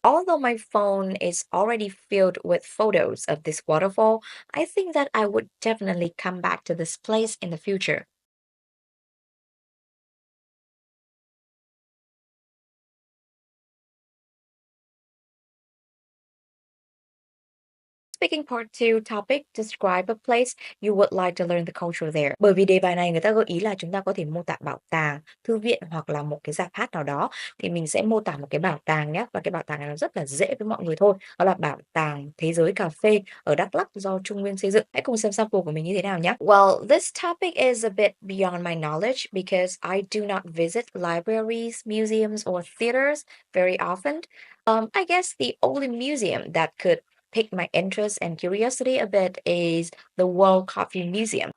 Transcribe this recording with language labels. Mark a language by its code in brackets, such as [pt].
[en] Although my phone is already filled with photos of this waterfall, I think that I would definitely come back to this place in the future. Speaking part 2 topic describe a place you would like to learn the culture there. [vi] Bởi vì đề bài này người ta gợi ý là chúng ta có thể mô tả bảo tàng, thư viện hoặc là một cái giảp hát nào đó thì mình sẽ mô tả một cái bảo tàng nhé và cái bảo tàng này nó rất là dễ với mọi người thôi. Đó là bảo tàng thế giới cà phê ở Đắk Lắk do Trung Nguyên xây dựng. Hãy cùng xem sample của mình như thế nào nhé. [en] Well, this topic is a bit beyond my knowledge because I do not visit libraries, museums or theaters very often. I guess the only museum that could piqued my interest and curiosity a bit is the World Coffee Museum.